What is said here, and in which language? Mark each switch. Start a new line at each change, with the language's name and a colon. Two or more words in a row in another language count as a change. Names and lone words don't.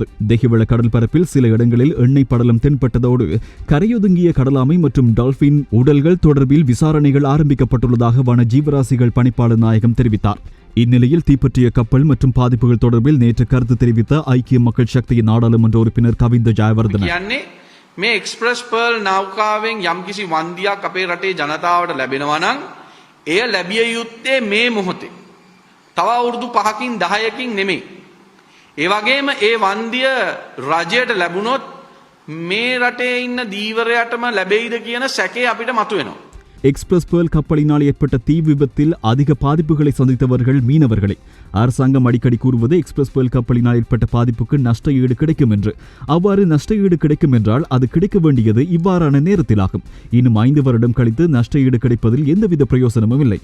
Tamil: தெஹிவள கடற்பரப்பில் சில இடங்களில் எண்ணெய் படலம் தென்பட்டதோடு கரையொதுங்கிய கடலாமை மற்றும் டால்பின் உடல்கள் தொடர்பில் விசாரணைகள் ஆரம்பிக்கப்பட்டுள்ளதாக வன ஜீவராசிகள் பணிப்பாளர் நாயகம் தெரிவித்தார். இந்நிலையில் தீப்பற்றிய கப்பல் மற்றும் பாதிப்புகள் தொடர்பில் நேற்று கருத்து தெரிவித்த ஐக்கிய மக்கள் சக்தியின் நாடாளுமன்ற உறுப்பினர் கவிந்த ஜெயவர்தன
Sinhala: මේ එක්ස්ප්‍රස් පර්ල් නෞකාවෙන් යම්කිසි වන්දියක් අපේ රටේ ජනතාවට ලැබෙනවා නම් එය ලැබිය යුත්තේ මේ මොහොතේ. තව අවුරුදු 5කින් 10කින් නෙමෙයි. ඒ වගේම ඒ වන්දිය රජයට ලැබුණොත් මේ රටේ ඉන්න දීවරයටම ලැබෙයිද කියන සැකේ අපිට මතුවෙනවා.
Tamil: எக்ஸ்பிரஸ் பேர்ல் கப்பலினால் ஏற்பட்ட தீ விபத்தில் அதிக பாதிப்புகளை சந்தித்தவர்கள் மீனவர்களை. அரசாங்கம் அடிக்கடி கூறுவது எக்ஸ்பிரஸ் பேர்ல் கப்பலினால் ஏற்பட்ட பாதிப்புக்கு நஷ்ட ஈடு கிடைக்கும் என்று. அவ்வாறு நஷ்ட ஈடு கிடைக்கும் என்றால் அது கிடைக்க வேண்டியது இவ்வாறான நேரத்திலாகும். இன்னும் 5 வருடம் கழித்து நஷ்ட ஈடு கிடைப்பதில் எந்தவித பிரயோசனமும் இல்லை.